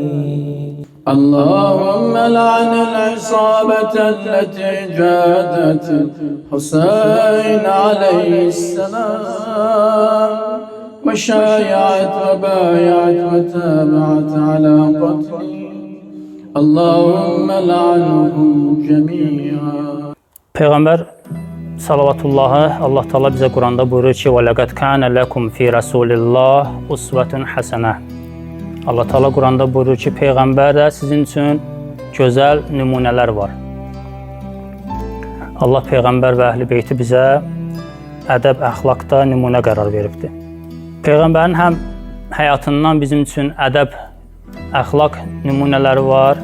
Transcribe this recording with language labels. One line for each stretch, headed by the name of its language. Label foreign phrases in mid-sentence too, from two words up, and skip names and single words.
Arabic: اللهم لعن العصابة التي جادت الحسين عليه السلام وشايعت وبايعت وتابعت على قتله. اللهم لعنهم جميعا.
Azerbaijani: Peyğəmbər salawatullahi Allah Taala bizə Quranda buyurur ki:
Arabic: "ولقد كان لكم في رسول الله أسوة حسنة."
Azerbaijani: Allah Taala Quranda buyurur ki, Peyğəmbərdə sizin üçün gözəl nümunələr var. Allah Peyğəmbər və Əhl-i Beyti bizə ədəb, əxlaqda nümunə qərar veribdir. Peyğəmbərin həm həyatından bizim üçün ədəb, əxlaq nümunələri var.